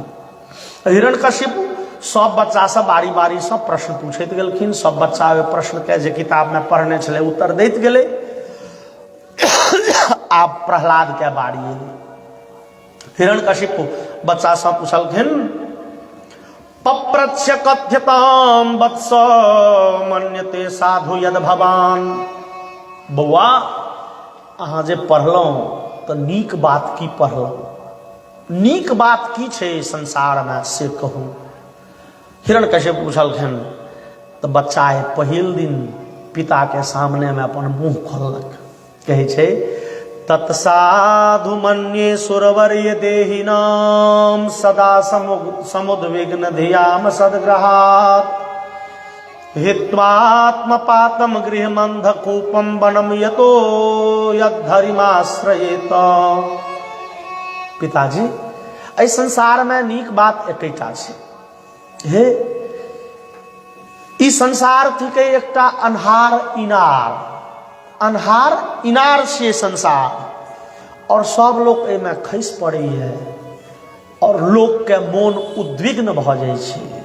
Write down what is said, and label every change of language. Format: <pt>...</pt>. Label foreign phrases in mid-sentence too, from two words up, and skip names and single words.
<mai>हिरण्यकशिप सब बच्चा से बारी बारी से प्रश्न पूछैत गेलखिन। सब बच्चा ओहि प्रश्न के जे किताब में पढ़ने छले उत्तर दैत गेले। आब प्रहलाद के बारी एलै। हिरण्यकशिप बच्चा से पूछलखिन,</mai> <sa>पप्रच्छ कथ्यताम वत्स मन्यते साधु यद भवान।</sa> <mai>बौआ अहाँ जे पढ़लहुँ तो नीक बात की पढ़लहुँ, नीक बात की छै संसार में से कहू। हिरण्यकशिप पूछलखिन तो बच्चा पहिल दिन पिता के सामने में अपन मुंह खोललक। कहै छै,</mai> <sa>तत्साधु मन्ये सुरवर्य देहिनाम सदा समुद्विग्न धियाम सद्ग्रहात् हित्वात्मपातम गृहमंधकूपम वनम यतो यद्धरिमाश्रयेत।</sa> <mai>पिताजी एहि संसार में नीक बात एकटा छै। हे ई संसार थिके एकटा अन्हार इनार, अन्हार इनार छियै संसार। और सब लोग एहिमे खसि पड़ैए और लोक के मोन उद्विग्न भ जाइ छै।</mai>